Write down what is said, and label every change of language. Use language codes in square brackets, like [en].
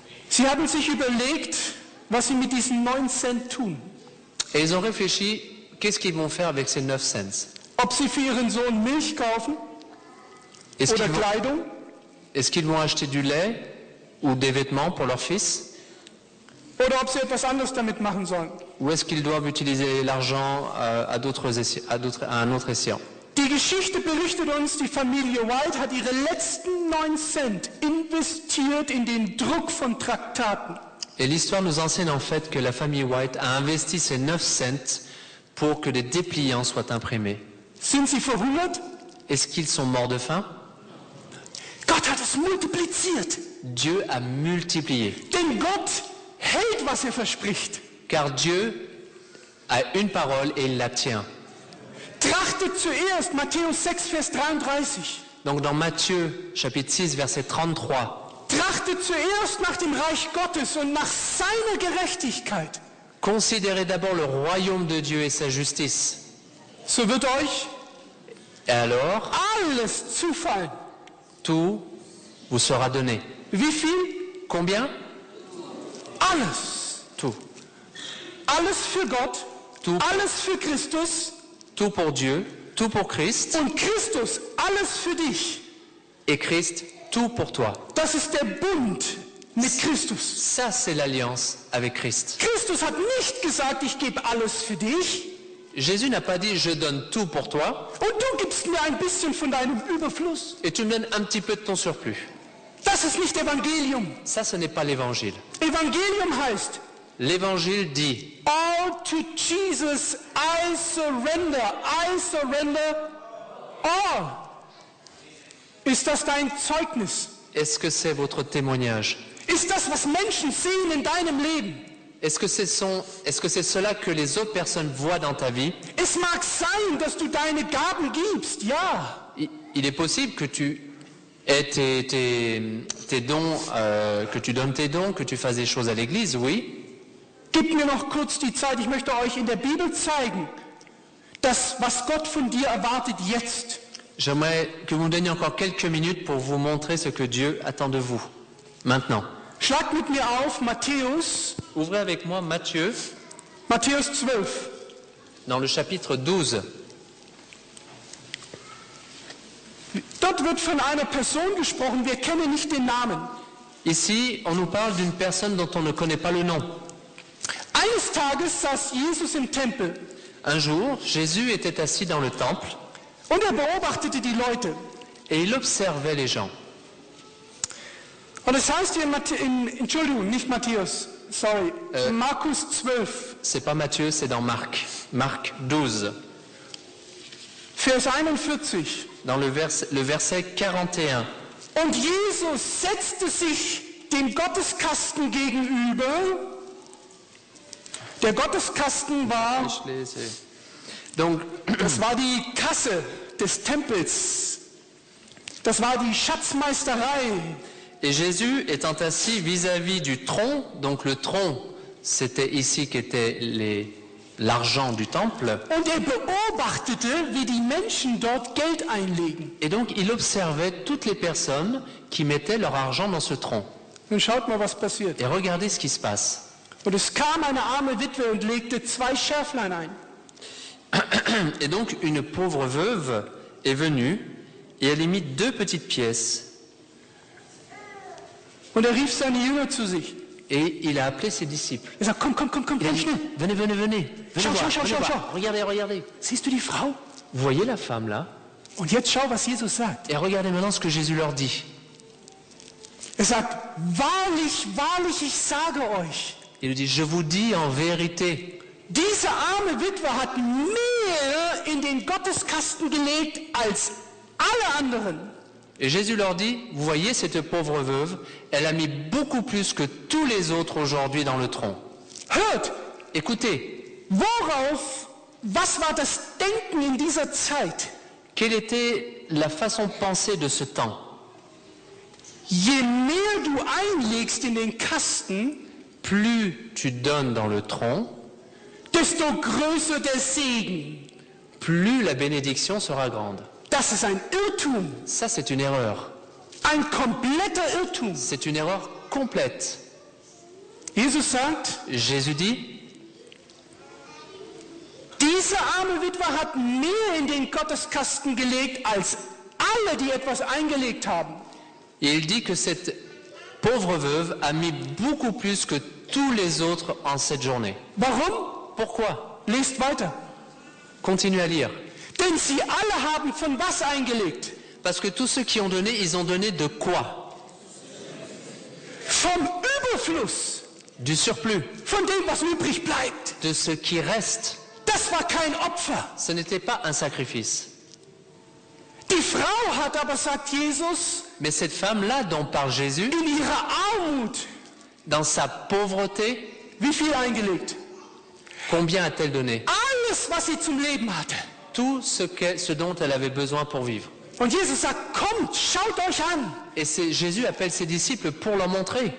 [de] Sie haben sich überlegt, was sie mit diesen 9 Cent tun. [fr] Et ils ont réfléchi, qu'est-ce qu'ils vont faire avec ces 9 cents? [de] Ob sie für ihren Sohn Milch kaufen [fr] Est-ce [de] oder [fr] qu'ils vont, [de] Kleidung [fr] est-ce qu'ils vont acheter du lait ou des vêtements pour leur fils? [de] oder ob sie etwas anderes damit machen sollen. [fr] Ou est-ce qu'ils doivent utiliser l'argent à un autre escient? [de] Die Geschichte berichtet uns, die Familie White hat ihre letzten 9 Cent investiert in den Druck von Traktaten. [fr] Et l'histoire nous enseigne en fait que la famille White a investi ces 9 cents pour que des dépliants soient imprimés. [de] Sind sie verhungert? [fr] Est-ce qu'ils sont morts de faim? [de] Gott hat es multipliziert. [fr] Dieu a multiplié. [de] Denn Gott hält, was er verspricht. [fr] Car Dieu a une parole et il la tient. [de] Trachtet zuerst, Matthäus 6, Vers 33. [fr] Donc dans Matthieu chapitre 6 verset 33, [de] Trachtet zuerst nach dem Reich Gottes und nach seiner Gerechtigkeit. [fr] considérez d'abord le royaume de Dieu et sa justice. [de] So wird euch [fr] Et alors, [de] alles zufallen. [fr] tout vous sera donné. [de] Wie viel? [fr] Combien? [de] Alles. [fr] Tout. [de] Alles für Gott, [fr] Tout. [de] alles für Christus [fr] Tout pour Dieu, tout pour Christ, [de] und Christus alles für dich. [fr] et Christ, tout pour toi. [de] Das ist der Bund mit Christus. [fr] Ça, c'est l'alliance avec Christ. [de] Christus hat nicht gesagt, ich gebe alles für dich [fr] Jésus n'a pas dit « je donne tout pour toi [de] und du gibst mir ein bisschen von deinem Überfluss. [fr] et tu me donnes un petit peu de ton surplus ». [de] Das ist nicht Evangelium. [fr] Ça, ce n'est pas l'évangile. [de] Evangelium heißt, [fr] L'évangile dit [en] all to Jesus I surrender all. [de] Ist das dein Zeugnis? [fr] est-ce que c'est votre témoignage? [de] Ist das, was Menschen sehen in deinem Leben? [fr] Est-ce que c'est cela que les autres personnes voient dans ta vie? [de] Es mag sein, dass du deine Gaben gibst, ja. [fr] Il est possible que tu aies tes dons, que tu donnes tes dons, que tu fasses des choses à l'église, oui. [de] Gib mir noch kurz die Zeit, ich möchte euch in der Bibel zeigen, das, was Gott von dir erwartet jetzt. [fr] J'aimerais que vous me donniez encore quelques minutes pour vous montrer ce que Dieu attend de vous. Maintenant. [de] Schlag mit mir auf Matthäus, [fr] Ouvrez avec moi Matthieu, [de] Matthäus 12. [fr] dans le chapitre 12. [de] Dort wird von einer Person gesprochen, wir kennen nicht den Namen. [fr] Ici, on nous parle d'une personne dont on ne connaît pas le nom. [de] Eines Tages saß Jesus im Tempel [fr] Un jour, Jésus était assis dans le temple [de] und er beobachtete die Leute. [fr] et il observait les gens. [de] Und es heißt hier Entschuldigung, nicht Matthäus, sorry, Markus 12, [fr] C'est pas Matthieu, c'est dans Marc. Marc 12, [de] Vers 41. [fr] dans le verset 41. [de] Und Jesus setzte sich dem Gotteskasten gegenüber. Der Gotteskasten war, [fr] Donc, [de] das war die Kasse des Tempels. Das war die Schatzmeisterei. [fr] et Jésus étant assis vis-à-vis du tronc, donc le tronc, c'était ici qu'était l'argent du temple, [de] Und er beobachtete, wie die Menschen dort Geld einlegen. [fr] et donc il observait toutes les personnes qui mettaient leur argent dans ce tronc. [de] Nun schaut mal, was passiert. [fr] Et regardez ce qui se passe. [de] Und es kam eine arme Witwe und legte 2 Schärflein ein. [fr] Et donc une pauvre veuve est venue et elle y mit 2 petites pièces. [de] Und er rief seine Jünger zu sich. [fr] Et il a appelé ses disciples. [de] Er sagt, komm, [fr] Il a dit, [de] schnell. [fr] venez, venez, venez. Venez [de] Schau, [fr] voir, [de] schau, [fr] venez [de] schau, [fr] voir. [de] schau. [fr] Regardez, regardez. [de] Siehst du die Frau? [fr] Vous voyez la femme là? [de] Und jetzt schau, was Jesus sagt. [fr] Et regardez maintenant ce que Jésus leur dit. [de] Er sagt, wahrlich, wahrlich, ich sage euch, [fr] Il lui dit, je vous dis en vérité, [de] diese arme Witwe hat mehr in den Gotteskasten gelegt als alle anderen. [fr] et Jésus leur dit, vous voyez cette pauvre veuve, elle a mis beaucoup plus que tous les autres aujourd'hui dans le tronc. [de] Hört, [fr] Écoutez, [de] was war das Denken in dieser Zeit? [fr] quelle était la façon de penser de ce temps? [de] Je mehr du einlegst in den Kasten, [fr] Plus tu donnes dans le tronc, [de] desto größer der Segen. [fr] plus la bénédiction sera grande. [de] Das ist ein Irrtum, [fr] Ça, c'est une erreur. [de] ein kompletter Irrtum. [fr] C'est une erreur complète. [de] Jesus sagt, [fr] Jésus dit, [de] diese arme Witwe hat mehr in den Gotteskasten gelegt als alle, die etwas eingelegt haben. [fr] et il dit que cette pauvre veuve a mis beaucoup plus que tous les autres en cette journée. [de] Warum? [fr] Pourquoi? [de] Lest weiter. [fr] Continue à lire. [de] Denn sie alle haben von was eingelegt? [fr] Parce que tous ceux qui ont donné, ils ont donné de quoi? [de] Vom Überfluss, [fr] Du surplus, [de] von dem, was übrig bleibt. [fr] de ce qui reste. [de] Das war kein Opfer. [fr] Ce n'était pas un sacrifice. [de] Die Frau hat aber, sagt Jesus, [fr] Mais cette femme-là dont parle Jésus, [de] in ihrer Armut, [fr] dans sa pauvreté, [de] wie viel eingelegt? [fr] combien a-t-elle donné? [de] Alles, was sie zum Leben hatte. [fr] Tout ce dont elle avait besoin pour vivre. [de] Und Jesus sagt, kommt, schaut euch an. [fr] Et Jésus appelle ses disciples pour leur montrer.